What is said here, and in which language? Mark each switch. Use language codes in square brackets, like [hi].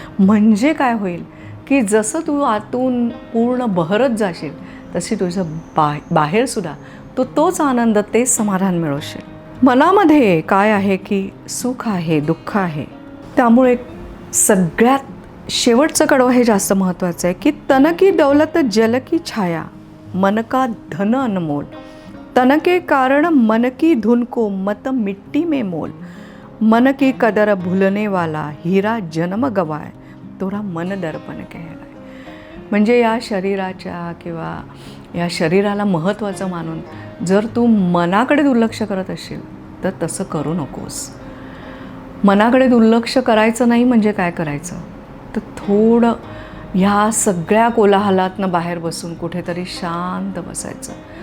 [mr] म्हणजे काय होईल की जसं तू आतून पूर्ण बहरत जाशील तशी तुझं बाहेरसुद्धा तोच आनंद, तेच समाधान मिळवशील। मनामध्ये काय आहे की सुख आहे, दुःख आहे। त्यामुळे सगळ्यात शेवटचं कडवं हे जास्त महत्त्वाचं आहे की [hi] तन की दौलत जल की छाया, मन का धन अनमोल। तन के कारण मन की धुन को मत मिट्टी में मोल। मन की कदर भूलने वाला हीरा जन्म गवाए, तोरा मन दर्पण कहलाए। [mr] म्हणजे या शरीराच्या किंवा या शरीराला महत्त्वाचं मानून जर तू मनाकडे दुर्लक्ष करत असशील तर तसं करू नकोस। मनाकडे दुर्लक्ष करायचं नाही म्हणजे काय करायचं, तर थोडं ह्या सगळ्या कोलाहलातनं बाहेर बसून कुठेतरी शांत बसायचं।